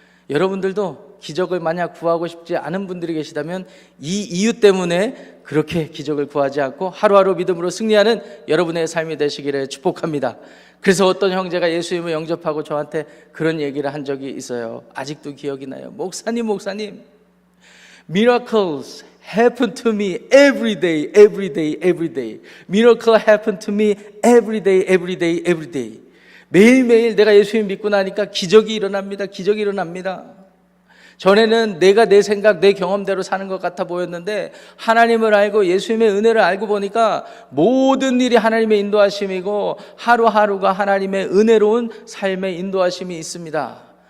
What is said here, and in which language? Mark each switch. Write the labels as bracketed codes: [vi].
[ko] 여러분들도 기적을 만약 구하고 싶지 않은 분들이 계시다면 이 이유 때문에 그렇게 기적을 구하지 않고 하루하루 믿음으로 승리하는 여러분의 삶이 되시기를 축복합니다. 그래서 어떤 형제가 예수님을 영접하고 저한테 그런 얘기를 한 적이 있어요. 아직도 기억이 나요. [en] 목사님 Miracles happen to me every day, every day, every day. Miracle happen to me every day, every day, every day. [ko] 매일매일 내가 예수님 믿고 나니까 기적이 일어납니다. 기적이 일어납니다. 전에는 내가 내 생각, 내 경험대로 사는 것 같아 보였는데 하나님을 알고 예수님의 은혜를 알고 보니까 모든 일이 하나님의 인도하심이고 하루하루가 하나님의 은혜로운 삶의 인도하심이 있습니다.